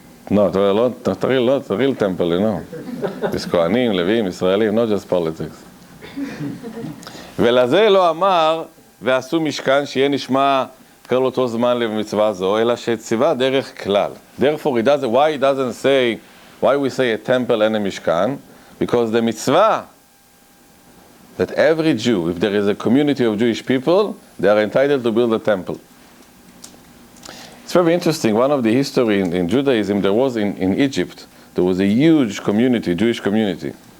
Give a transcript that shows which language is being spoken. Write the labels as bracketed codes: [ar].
[en] No, not a real temple, you know. It's Kohanim, Levim, Israelim, not just politics. [he] ולזה לא אמר, ועשו משכן שיהיה נשמע כל אותו זמן למצווה זו, אלא שציווה דרך כלל. [en] Therefore, why he doesn't say, why we say a temple and a Mishkan? Because the mitzvah that every Jew, if there is a community of Jewish people, they are entitled to build a temple. It's very interesting. One of the history in Judaism, there was in Egypt, there was a huge community, Jewish community.